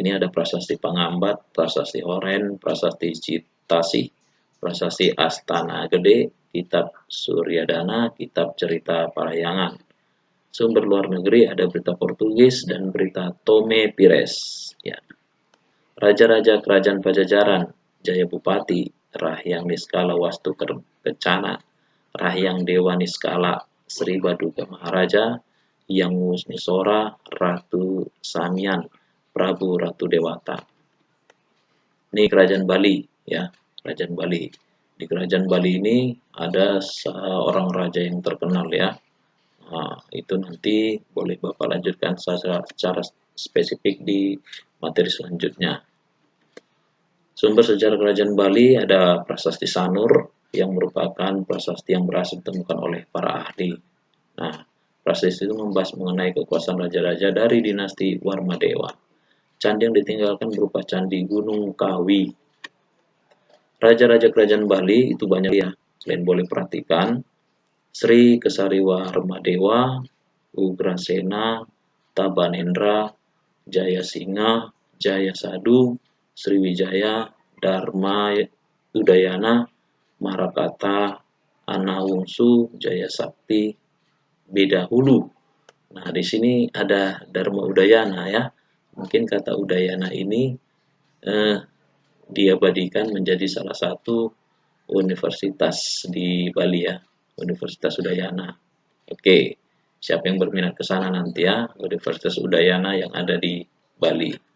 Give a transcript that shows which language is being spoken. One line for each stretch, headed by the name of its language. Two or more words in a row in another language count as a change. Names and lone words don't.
Indonesian: Ini ada Prasasti Pangambat, Prasasti Oren, Prasasti Citasi, Prasasti Astana Gede, Kitab Suryadana, Kitab Cerita Parahyangan. Sumber luar negeri ada berita Portugis dan berita Tome Pires ya. Raja-raja kerajaan Pajajaran, Jaya Bupati, Rahyang Niskala Wastu Kencana, Rahyang Dewa Niskala Sri Baduga Maharaja, Yang Wusnisora, Ratu Samian, Prabu Ratu Dewata. Ini kerajaan Bali ya, kerajaan Bali. Di kerajaan Bali ini ada seorang raja yang terkenal ya. Nah, itu nanti boleh Bapak lanjutkan secara spesifik di materi selanjutnya. Sumber sejarah kerajaan Bali ada Prasasti Sanur yang merupakan prasasti yang berhasil ditemukan oleh para ahli. Nah, prasasti itu membahas mengenai kekuasaan raja-raja dari dinasti Warmadewa. Candi yang ditinggalkan berupa Candi Gunung Kawi. Raja-raja kerajaan Bali itu banyak ya, kalian boleh perhatikan. Sri Kesariwarmadewa, Ugrasena, Tabanendra, Jayasingha, Jayasadu, Sriwijaya, Dharma Udayana, Marakata, Anawungsu, Jaya Sakti, Bedahulu, Nah, di sini ada Dharma Udayana ya. Mungkin kata Udayana ini diabadikan menjadi salah satu universitas di Bali ya, Universitas Udayana. Oke, siapa yang berminat ke sana nanti ya, Universitas Udayana yang ada di Bali.